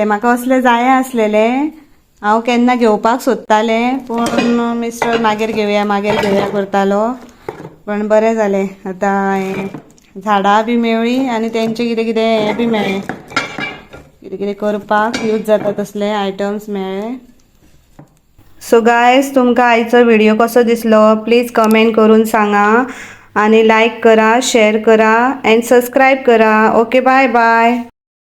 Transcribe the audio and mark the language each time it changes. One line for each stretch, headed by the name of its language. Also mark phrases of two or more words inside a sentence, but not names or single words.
Konkani: म्हाका असलें जाय आसलेलें. हांव केन्ना घेवपाक सोदतालें पूण मिस्टर मागीर घेवया करतालो. पण बरें जालें आतां हें झाडां बी मेळ्ळीं आनी तेंचें कितें कितें हें बी मेळ्ळें. कितें कितें करपाक यूज जाता तसले आयटम्स मेळ्ळे.
English: so guys
Konkani: तुमकां आयचो व्हिडिओ कसो दिसलो प्लीज कमेंट करून सांगा. आणि लाईक करा, शेअर करा
English: and subscribe
Konkani: करा.
English: okay bye bye.